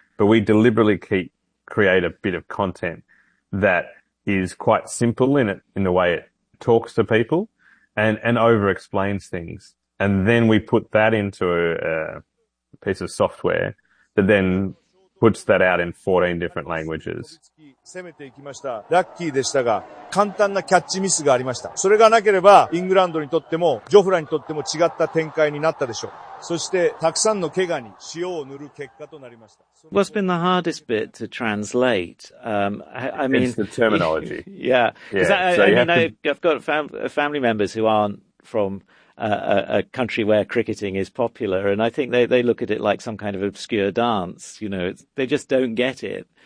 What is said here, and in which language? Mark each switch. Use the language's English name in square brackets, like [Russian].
[English] But we deliberately create a bit of content that is quite simple in the way it talks to people and over explains things. And then we put that into a piece of software that then puts that out in 14 different languages. [Japanese] 攻めていきました。ラッキーでしたが、簡単なキャッチミスがありました。それがなければ、イングランドにとっても、ジョフラにとっても違った展開になったでしょう。そして、たくさんの怪我に塩を塗る結果となりました。 [English] What's been the hardest bit to translate? I mean, it's the terminology. I've got family members who aren't from a country where cricketing is popular, and I think they look at it like some kind of obscure dance. You know, it's, they just don't get it.